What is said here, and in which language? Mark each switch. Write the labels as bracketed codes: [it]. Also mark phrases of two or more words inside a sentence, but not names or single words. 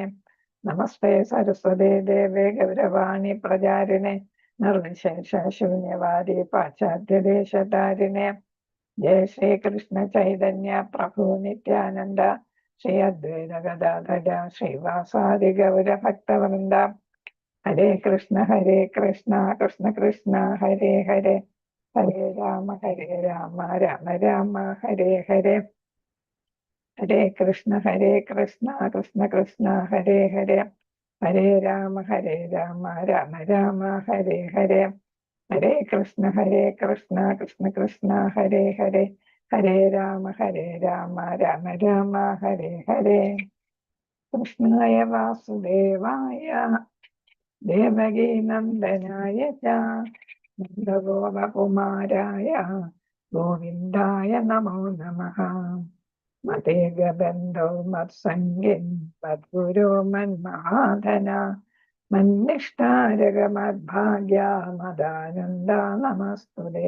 [sa] നമസ്തേ സരസ്വതേ ദേവേ ഗൗരവാണി പ്രചാരിണെ നിർവിശേഷ ശൂന്യവാദി പാശ്ചാത്യദേശതാരിണെ. ജയ ശ്രീകൃഷ്ണ ചൈതന്യ പ്രഭു നിത്യാനന്ദ ശ്രീ അദ്വൈത ഗദാധര ശ്രീവാസാദി ഗൗരഭക്തവൃന്ദ. ഹരേ കൃഷ്ണ കൃഷ്ണ കൃഷ്ണ ഹരേ ഹരേ, ഹരേ രാമ രാമ രാമ ഹരേ ഹരേ. ഹരേ കൃഷ്ണ കൃഷ്ണ കൃഷ്ണ ഹരേ ഹരേ, ഹരേ രാമ രാമ രാമ ഹരേ ഹരേ. ഹരേ കൃഷ്ണ കൃഷ്ണ കൃഷ്ണ ഹരേ ഹരേ, ഹരേ രാമ രാമ രാമ ഹരേ ഹരേ. കൃഷ്ണായ വാസുദേവായ ദേവകീ നന്ദനായ ച നന്ദഗോപകുമാരായ ഗോവിന്ദായ നമോ നമഃ. മതേകബന്ധോ മത്സംഗിൻ മദ്ഗുരോ മന്മഹാധന മന്നിഷ്ടാരകമദ്ഭാഗ്യ മദാനന്ദ നമസ്തുതേ.